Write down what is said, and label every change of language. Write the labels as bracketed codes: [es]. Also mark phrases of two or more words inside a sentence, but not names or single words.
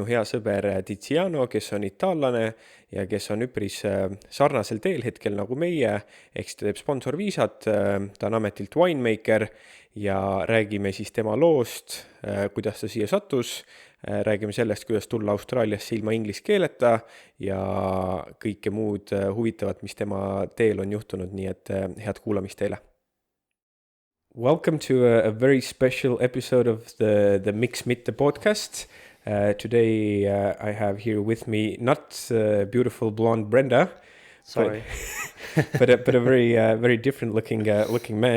[et] hea sõber Tiziano, kes on itaallane ja kes on üpris sarnasel teel hetkel nagu meie, ehk siis ta teeb sponsorviisat, ta on ametilt winemaker ja räägime siis tema loost, kuidas ta siia sattus, räägime sellest, kuidas tulla Austraaliasse ilma inglise keeleta ja kõike muud huvitavat, mis tema teel on juhtunud, nii et head kuulamist teile. [en] Welcome to a very special episode of the Mitte podcast. Today I have here with me not beautiful blonde Brenda, sorry, but a very different looking man.